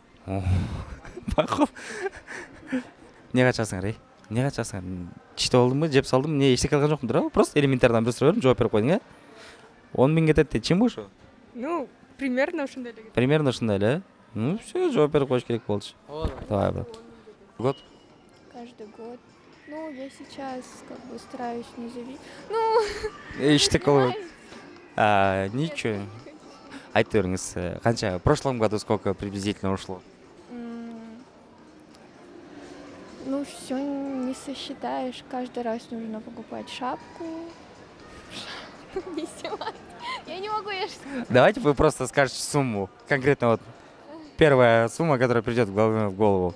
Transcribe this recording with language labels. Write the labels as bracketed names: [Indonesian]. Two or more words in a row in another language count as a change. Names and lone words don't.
[Kyrgyz] Макул. Эмне качасыңар, Эмне качасыңар? Чита болдумбу, жеп салдым, эмне эчтеке кылган жокмун туурабы? Просто элементардан бир суроо бердим, жооп берип койдуң, 10 000 кетет дейт, чынбы ошо? [Russian] Ну, примерно [Kyrgyz] ушундай эле. Примерно ушундай эле, [Russian] Ну, все, [Kyrgyz] жооп берип коюш керек болчу. [Russian] Давай, брат. Год? Каждый год. Ну, я сейчас как бы стараюсь не зависеть. [Kyrgyz] Эчтеке болбойт. Ничего. Айтып бериңиз, канча? [Russian] В прошлом году сколько приблизительно ушло? Ну, все не сосчитаешь. Каждый раз нужно покупать шапку. Не снимать. Я не могу, я что. Давайте вы просто скажете сумму. Конкретно вот первая сумма, которая придет в голову.